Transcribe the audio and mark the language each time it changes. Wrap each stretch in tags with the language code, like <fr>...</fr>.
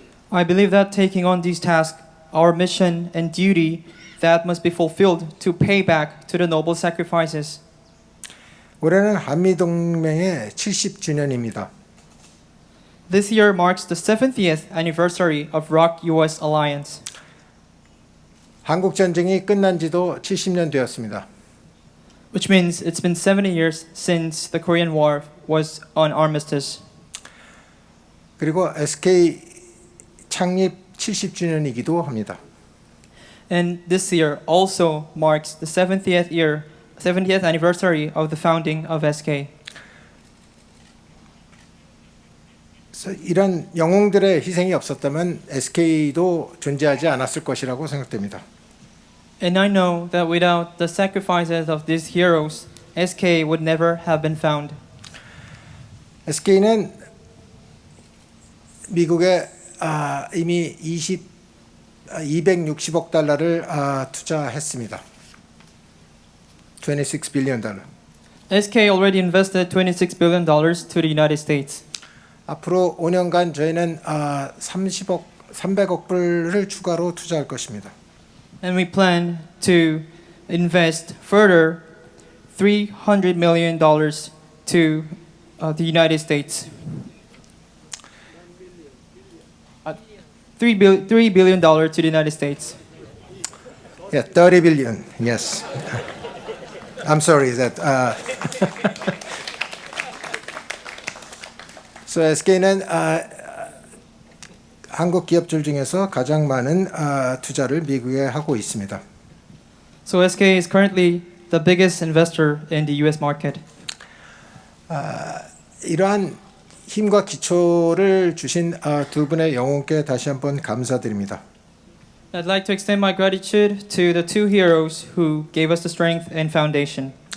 <en>I believe that taking on these tasks, our mission and duty that must be fulfilled to pay back to the noble sacrifices.</en> <ko>올해는 한미 동맹의 70주년입니다.</ko> <en>This year marks the 70th anniversary of ROK-US alliance.</en> <ko>한국 전쟁이 끝난 지도 70년 되었습니다.</ko> <en>Which means it's been 70 years since the Korean War was on armistice.</en> <ko>그리고 SK 창립 70주년이기도 합니다.</ko> <en>And this year also marks the 70th anniversary of the founding of SK.</en> <ko>그래서 이런 영웅들의 희생이 없었다면 SK도 존재하지 않았을 것이라고 생각됩니다.</ko> <en>And I know that without the sacrifices of these heroes, SK would never have been found.</en> <ko>SK는 미국에 이미 260억 달러를 투자했습니다.</ko> <en>26 billion 달러. SK already invested $26 billion to the United States.</en> <ko>앞으로 5년간 저희는 300억 불을 추가로 투자할 것입니다.</ko> <en>And we plan to invest further $300 million to the United States. $3 billion to the United States. Yeah, 30 billion. Yes. I'm sorry that.</en> <ko>So SK는 한국 기업들 중에서 가장 많은 투자를 미국에 하고 있습니다.</ko> <en>So SK is currently the biggest investor in the US market.</en> <ko>이러한 힘과 기초를 주신 두 분의 영웅께 다시 한번 감사드립니다.</ko> <en>I'd like to extend my gratitude to the two heroes who gave us the strength and foundation.</en>